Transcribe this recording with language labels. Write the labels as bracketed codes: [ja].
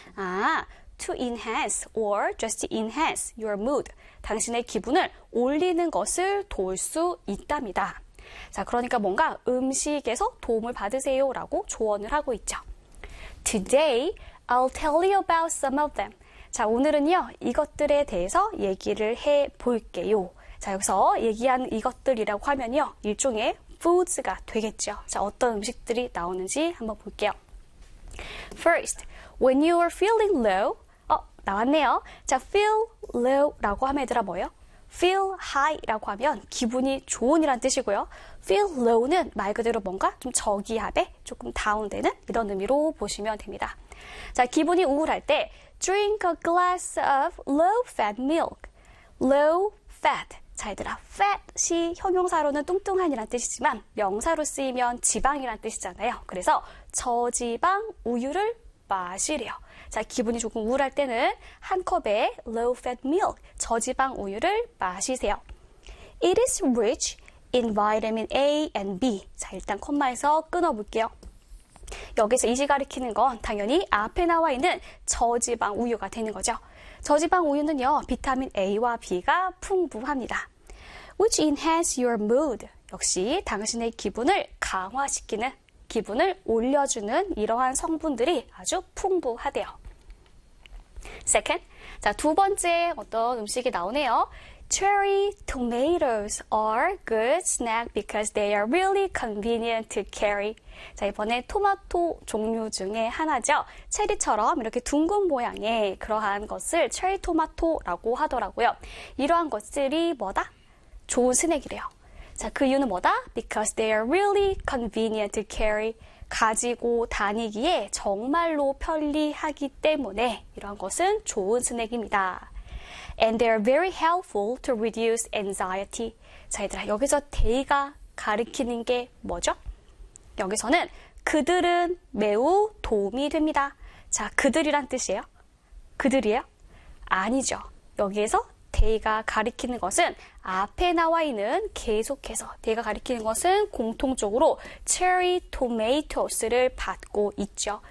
[en] 아, to enhance or just enhance your mood. [ko] 당신의 기분을 올리는 것을 도울 수 있답니다. 자, 그러니까 뭔가 음식에서 도움을 받으세요라고 조언을 하고 있죠. [en] Today, I'll tell you about some of them. [ko] 자, 오늘은요, 이것들에 대해서 얘기를 해 볼게요. 자, 여기서 얘기한 이것들이라고 하면요, 일종의 foods가 되겠죠. 자, 어떤 음식들이 나오는지 한번 볼게요. [en] First, when you are feeling low, [ko] 나왔네요. 자, feel low라고 하면 얘들아 뭐예요? feel high라고 하면 기분이 좋은이란 뜻이고요. feel low는 말 그대로 뭔가 좀 저기압에 조금 다운되는 이런 의미로 보시면 됩니다. 자, 기분이 우울할 때 [en] drink a glass of low fat milk. [ko] low fat. 자, 얘들아, fat이 형용사로는 뚱뚱한이란 뜻이지만 명사로 쓰이면 지방이란 뜻이잖아요. 그래서 저지방 우유를 마시래요. 자, 기분이 조금 우울할 때는 한 컵의 low fat milk, 저지방 우유를 마시세요. [en] It is rich in vitamin A and B. [ko] 자, 일단 콤마에서 끊어볼게요. 여기서 이제 가리키는 건 당연히 앞에 나와 있는 저지방 우유가 되는 거죠. 저지방 우유는요, 비타민 A와 B가 풍부합니다. [en] Which enhance your mood. [ko] 역시 당신의 기분을 강화시키는, 기분을 올려주는 이러한 성분들이 아주 풍부하대요. Second, 자, 두 번째 어떤 음식이 나오네요. [en] Cherry tomatoes are good snack because they are really convenient to carry. [ko] 자, 이번에 토마토 종류 중에 하나죠. 체리처럼 이렇게 둥근 모양의 그러한 것을 체리 토마토라고 하더라고요. 이러한 것들이 뭐다? 좋은 스낵이래요. 자, 그 이유는 뭐다? [en] Because they are really convenient to carry. [ko] 가지고 다니기에 정말로 편리하기 때문에 이러한 것은 좋은 스낵입니다. [en] And they are very helpful to reduce anxiety. [ko] 자, 얘들아, 여기서 they가 가리키는 게 뭐죠? 여기서는 그들은 매우 도움이 됩니다. 자, 그들이란 뜻이에요? 그들이에요? 아니죠. 여기에서 they가 가리키는 것은 앞에 나와 있는 계속해서 they가 가리키는 것은 공통적으로 cherry tomatoes를 받고 있죠.